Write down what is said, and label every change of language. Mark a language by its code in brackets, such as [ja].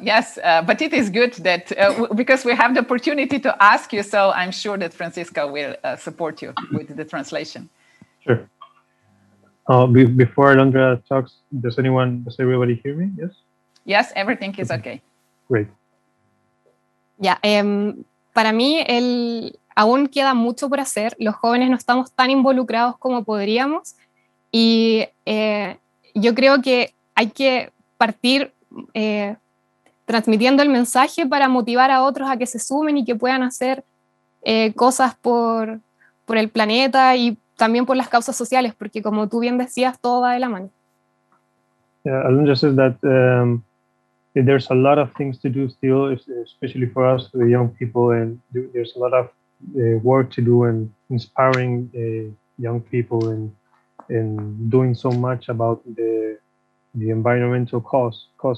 [en] Yes, but it is good that because we have the opportunity to ask you, so I'm sure that Francisco will support you with the translation. Sure. Before Alondra talks, does everybody hear me? Yes? Yes, everything is okay. Great. [es] Ya, para mí aún queda mucho por hacer. Los jóvenes no estamos tan involucrados como podríamos y yo creo que hay que partir transmitiendo el mensaje para motivar a otros a que se sumen y que puedan hacer cosas por el planeta y también por las causas sociales, porque como tú bien decías, todo va de la mano. [en] Alondra says that there's a lot of things to do still, especially for us, the young people, and there's a lot of work to do and inspiring young people and doing so much about the environmental cause.